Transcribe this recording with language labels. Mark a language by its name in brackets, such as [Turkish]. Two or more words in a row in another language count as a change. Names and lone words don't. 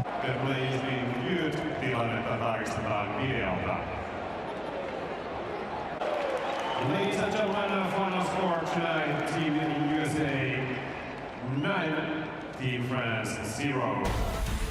[English] play is being reviewed. [Finnish] Tilannetta tarkistetaan videolta. [English] Ladies and gentlemen, final score tonight, Team USA 9, Team France 0.